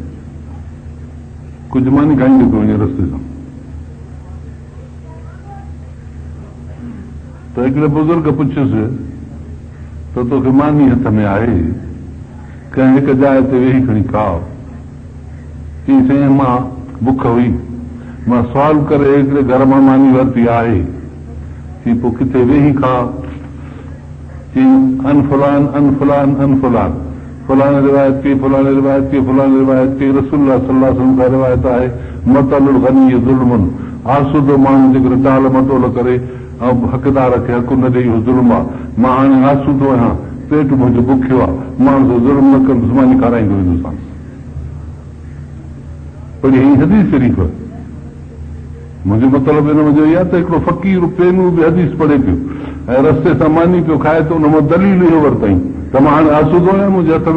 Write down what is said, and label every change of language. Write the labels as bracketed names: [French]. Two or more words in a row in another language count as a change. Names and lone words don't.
[Sindhi] ڪجهه ماني کائيندو پيو وڃي رستي سان ته هڪڙي بزرگ پڇيس ته توکي ماني هٿ ۾ آهي ڪنهن هڪ جاءِ تي ويهي کڻي کائو چئي سائين مان بک هئي مان سوال ڪري هڪڙي گهر مان ماني ورتي آهي چئي پوءِ ڪٿي ويهي کا [Arabic] عن فلان عن فلان عن فلان [Sindhi] فلاڻي روايت ڪئي فلاڻي روايت ڪئي فلاڻي روايت ڪئي फलाने रिवायत की [Arabic] رسول الله صلى الله عليه وسلم [Sindhi] ڪا روايت آهي [Arabic] مطل الغني ظلم [Sindhi] آسودو ماڻهو جيڪڏهن ٽال مٽول ڪري ۽ حقدار کي حق نه ڏيئي ظلم آهي مان هاڻي آسودو آهيان پيٽ منهنجو بکيو آهي ماڻهو ظلم نه ڪندس ماني کارائيندو ويندس پر هي حديث شريف منهنجو مطلب هن منهنجو اها ته هڪڙو فقير پينو بہ حديث پڙهي پيو ۽ رستي سان ماني پيو کائي ته ان مان دليل اهو ورتئي ته مان هاڻي آسودو آهيان منهنجي هٿ